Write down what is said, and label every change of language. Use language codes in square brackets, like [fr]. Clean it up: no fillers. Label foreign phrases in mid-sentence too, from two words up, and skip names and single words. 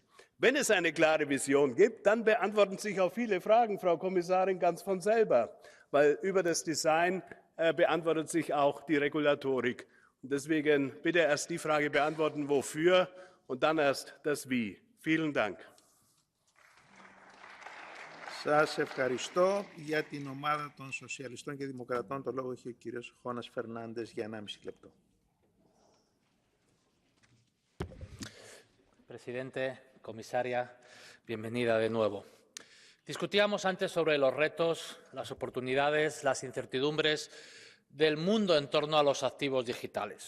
[de] Wenn es eine klare Vision gibt, dann beantworten sich auch viele Fragen, Frau Kommissarin, ganz von selber. Weil über das Design beantwortet sich auch die Regulatorik. Und deswegen bitte erst die Frage beantworten, wofür, und dann erst das Wie. Vielen Dank. [el] Σας ευχαριστώ. Για την ομάδα των Σοσιαλιστών και Δημοκρατών το λόγο έχει ο κύριος Χώνας Φερνάντες για 1,5 λεπτό. [es] Presidente, comisaria, bienvenida de nuevo. Discutíamos antes sobre los retos, las oportunidades, las incertidumbres del mundo en torno a los activos digitales.